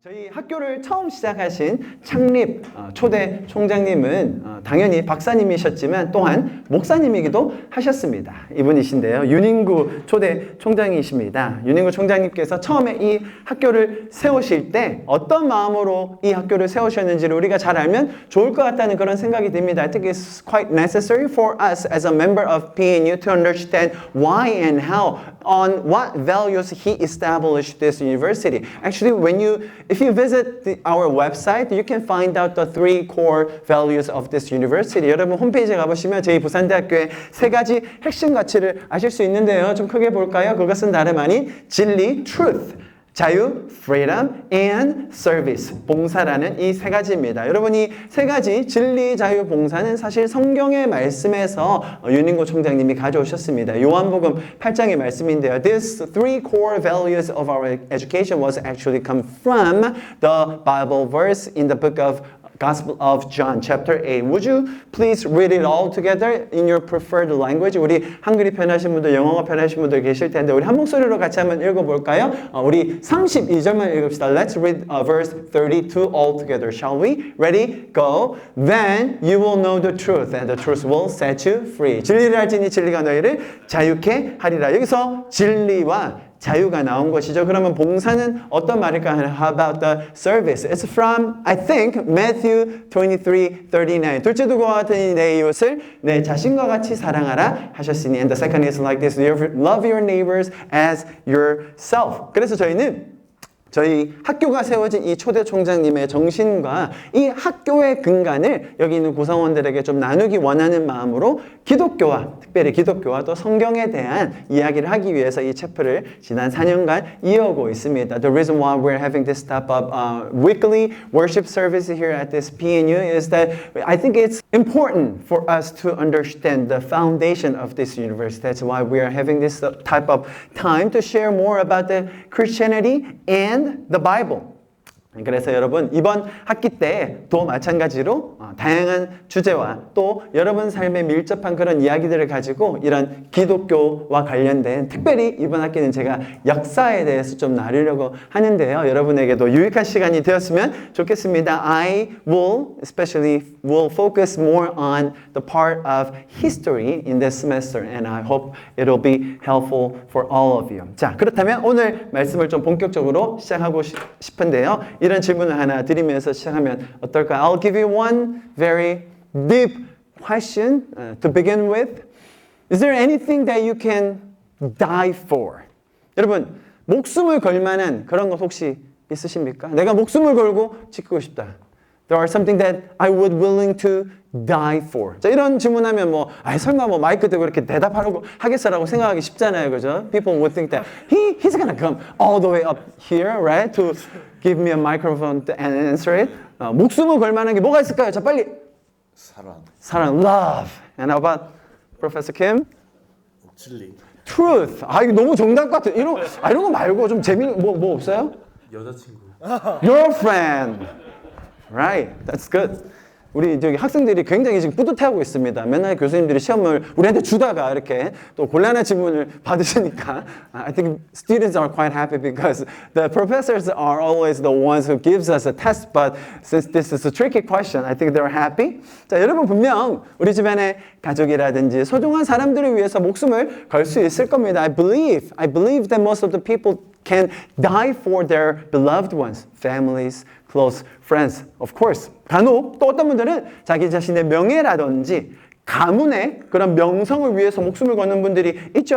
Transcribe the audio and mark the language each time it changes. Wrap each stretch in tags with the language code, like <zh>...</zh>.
<ko>저희 학교를 처음 시작하신 창립 초대 총장님은 당연히 박사님이셨지만 또한 목사님이기도 하셨습니다. 이분이신데요. 윤인구 초대 총장이십니다. 윤인구 총장님께서 처음에 이 학교를 세우실 때 어떤 마음으로 이 학교를 세우셨는지를 우리가 잘 알면 좋을 것 같다는 그런 생각이 듭니다.</ko> <en>I think it's quite necessary for us as a member of PNU to understand why and how, on what values he established this university. Actually, if you visit our website, you can find out the three core values of this university.</en> <ko>여러분 홈페이지에 가보시면 저희 부산대학교의 세 가지 핵심 가치를 아실 수 있는데요. 좀 크게 볼까요? 그것은 다름 아닌 진리, truth, 자유, freedom, and service, 봉사라는 이 세 가지입니다. 여러분이 세 가지 진리, 자유, 봉사는 사실 성경의 말씀에서 윤인구 총장님이 가져오셨습니다. 요한복음 8장의 말씀인데요. These three core values of our education was actually come from the Bible verse in the book of Gospel of John, chapter 8.</ko> <en>Would you please read it all together in your preferred language?</en> <ko>우리 한글이 편하신 분들, 영어가 편하신 분들 계실 텐데 우리 한 목소리로 같이 한번 읽어볼까요? 우리 32절만 읽읍시다.</ko> <en>Let's read verse 32 all together, shall we? Ready? Go. Then you will know the truth, and the truth will set you free.</en> <ko>진리를 알지니 진리가 너희를 자유케 하리라. 여기서 진리와 자유가 나온 것이죠. 그러면 봉사는 어떤 말일까요?</ko> <en>How about the service? It's from, I think, Matthew 23:39.</en> <ko>둘째 두고와 같으니 내 이웃을 내 자신과 같이 사랑하라 하셨으니.</ko> <en>And the second is like this. Love your neighbors as yourself.</en> <ko>그래서 저희 학교가 세워진 이 초대 총장님의 정신과 이 학교의 근간을 여기 있는 구성원들에게 좀 나누기 원하는 마음으로 특별히 기독교와 또 성경에 대한 이야기를 하기 위해서 이 체프를 지난 4년간 이어오고 있습니다.</ko> <en>The reason why we're having this type of weekly worship service here at this PNU is that I think it's important for us to understand the foundation of this university. That's why we are having this type of time to share more about the Christianity and the Bible.</en> <ko>그래서 여러분 이번 학기 때도 마찬가지로 다양한 주제와 또 여러분 삶에 밀접한 그런 이야기들을 가지고 이런 기독교와 관련된 특별히 이번 학기는 제가 역사에 대해서 좀 나누려고 하는데요. 여러분에게도 유익한 시간이 되었으면 좋겠습니다.</ko> <en>I will focus more on the part of history in this semester and I hope it will be helpful for all of you.</en> <ko>자, 그렇다면 오늘 말씀을 좀 본격적으로 시작하고 싶은데요. 이런 질문을 하나 드리면서 시작하면 어떨까요?</ko> <en>I'll give you one very deep question to begin with. Is there anything that you can die for?</en> <ko>여러분, 목숨을 걸 만한 그런 것 혹시 있으십니까? 내가 목숨을 걸고 지키고 싶다.</ko> <en>There are something that I would willing to die for.</en> <ko>자, 이런 질문하면 설마 마이크 대고 이렇게 대답하려고 하겠어라고 생각하기 쉽잖아요. 그죠?</ko> <en>People would think that he's gonna come all the way up here, right? To give me a microphone and answer it.</en> <ko>목숨을 걸 만한 게 뭐가 있을까요? 자, 빨리. 사랑, love.</ko> <en>And how about Professor Kim?</en> <ko>진리. Truth. 이거 너무 정답 같아. 이런 거 말고 좀 재미있는 뭐 없어요? 여자친구.</ko> <en>Girlfriend. Right. That's good.</en> <ko>우리 저기 학생들이 굉장히 지금 뿌듯해하고 있습니다. 맨날 교수님들이 시험을 우리한테 주다가 이렇게 또 곤란한 질문을 받으시니까</ko> <en>I think students are quite happy because the professors are always the ones who gives us a test. But since this is a tricky question, I think they're happy.</en> <ko>자, 여러분 분명 우리 집안의 가족이라든지 소중한 사람들을 위해서 목숨을 걸 수 있을 겁니다.</ko> <en>I believe that most of the people can die for their beloved ones, families, close friends, of course.</en> <ko>간혹 또 어떤 분들은 자기 자신의 명예라든지 가문의 그런 명성을 위해서 목숨을 거는 분들이 있죠.</ko>